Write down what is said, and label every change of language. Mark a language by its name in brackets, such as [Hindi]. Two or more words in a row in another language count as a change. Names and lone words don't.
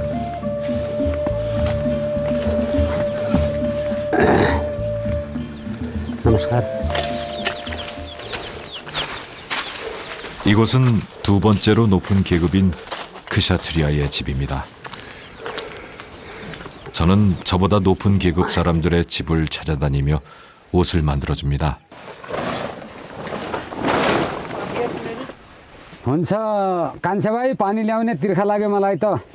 [Korean] 이곳은 두 번째로 높은 계급인 크샤트리아의 집입니다. 저는 저보다 높은 계급 사람들의 집을 찾아다니며 옷을 만들어줍니다. [Nepali] हुन्छ कान्छे भाइ पानी ल्याउने तिर्खा लाग्यो मलाई त